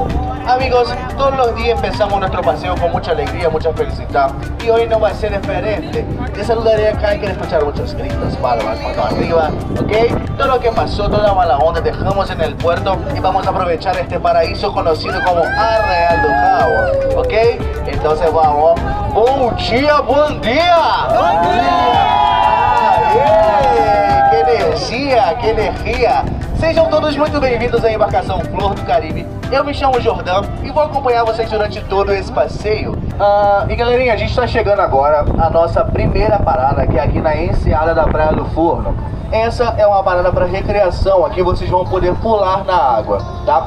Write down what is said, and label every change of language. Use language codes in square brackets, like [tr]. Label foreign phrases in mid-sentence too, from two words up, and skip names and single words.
[es] Amigos, todos los días empezamos nuestro paseo con mucha alegría, mucha felicidad y hoy no va a ser diferente. Te saludaré acá y quiero escuchar muchos gritos, palmas, mano arriba, ¿ok? Todo lo que pasó, toda mala onda dejamos en el puerto y vamos a aprovechar este paraíso conocido como Arraial do Cabo, ¿ok? Entonces vamos. [pt] ¡Bom dia, bom dia! ¡Bom dia! [es] ¡Qué energía, qué energía! [pt] Sejam todos muito bem-vindos à embarcação Flor do Caribe. Eu me chamo Jordão e vou acompanhar vocês durante todo esse passeio. E galerinha, a gente está chegando agora à nossa primeira parada, que é aqui na enseada da Praia do Forno. Essa é uma parada para recreação, aqui vocês vão poder pular na água, tá?